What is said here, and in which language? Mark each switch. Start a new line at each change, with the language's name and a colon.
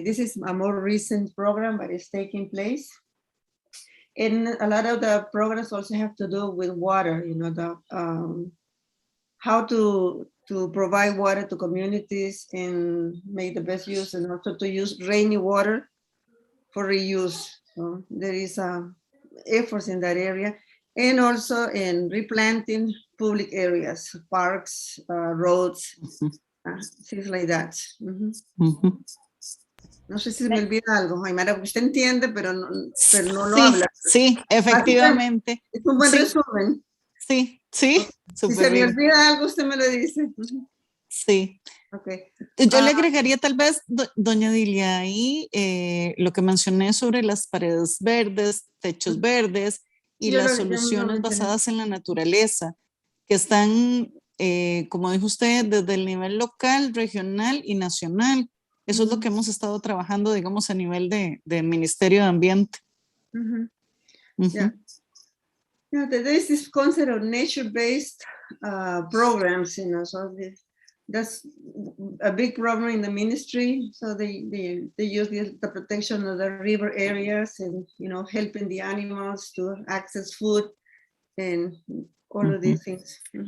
English: This is a more recent program, but it's taking place. And a lot of the programs also have to do with water, you know, the how to provide water to communities and make the best use, and also to use rainy water for reuse. So there is efforts in that area. And also in replanting public areas, parks, roads, things like that.
Spanish: No sé si me olvida algo, Aymara, porque usted entiende, pero no lo habla. Sí, efectivamente. Es un buen resumen. Sí. Si se me olvida algo, usted me lo dice. Sí. Okay. Yo le agregaría tal vez, doña Adilia, ahí lo que mencioné sobre las paredes verdes, techos verdes, y las soluciones basadas en la naturaleza, que están, como dijo usted, desde el nivel local, regional y nacional. Eso es lo que hemos estado trabajando, digamos, a nivel de Ministerio de Ambiente.
English: Yeah. Yeah, there is this concept of nature-based programs, you know, so that's a big problem in the ministry. So they use the protection of the river areas and, you know, helping the animals to access food and all of these things.